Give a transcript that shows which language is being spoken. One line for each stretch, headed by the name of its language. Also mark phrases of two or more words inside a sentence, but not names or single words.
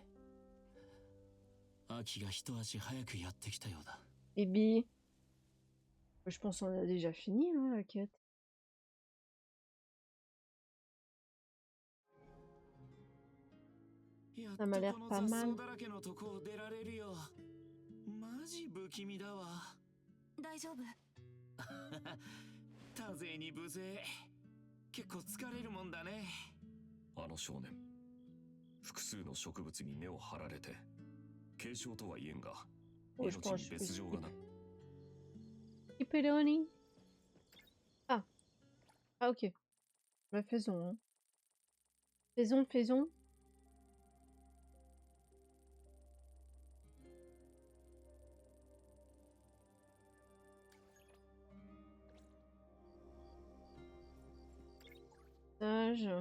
Japanese: 秋が一足早くやってきたようだ。
French: Et Bi. Je pense qu'on a déjà fini, hein, la quête.
Japanese: やっ
French: Ça m'a
Japanese: と
French: l'air
Japanese: この
French: pas
Japanese: 雑
French: mal.
Japanese: 草だらけのとこを出られるよ。マジ不気味だわ。大丈夫。多勢に無勢。結構疲れるもんだね。あの少年、複数の植物に根を張られて軽傷とは言えんが、
French: Oh, je
Japanese: 命
French: pense
Japanese: に
French: que je peux
Japanese: 別状がな。
French: Pepperoni. Ah. Ah, ok. Bah, faisons. Hein. Faisons, faisons. Message.